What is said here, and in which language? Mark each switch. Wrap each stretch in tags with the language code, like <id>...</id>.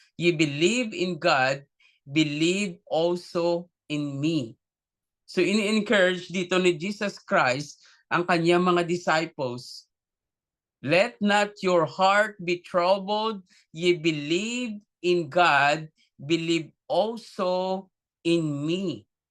<en>You believe in God, believe also in me.</en> <tl>So ini-encourage dito ni Jesus Christ ang kanyang mga disciples.</tl> <en>Let not your heart be troubled. Ye believe in God, believe also in me.</en>